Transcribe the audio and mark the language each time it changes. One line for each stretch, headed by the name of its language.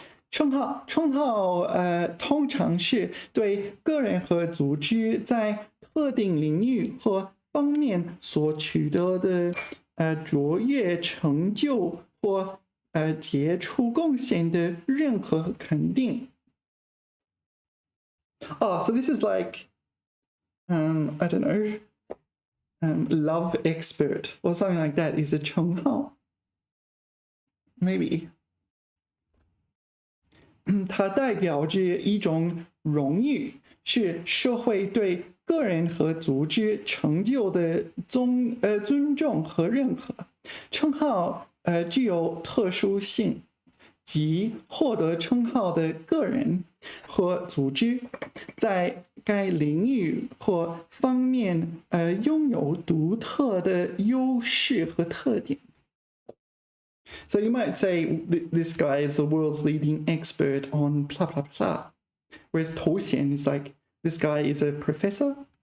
Chinese: 称号通常是对个人和组织在特定领域和方面所取得的卓越成就或杰出贡献的认可和肯定。
English: So this is like, I don't know, love expert or something like that is a 称号 Maybe.
Chinese: 它代表着一种荣誉，是社会对个人和组织成就的尊重和认可。称号具有特殊性，即获得称号的个人和组织在该领域或方面拥有独特的优势和特点。
English: So you might say this guy is the world's leading expert on blah blah blah, whereas 头衔 is like this guy is a professor.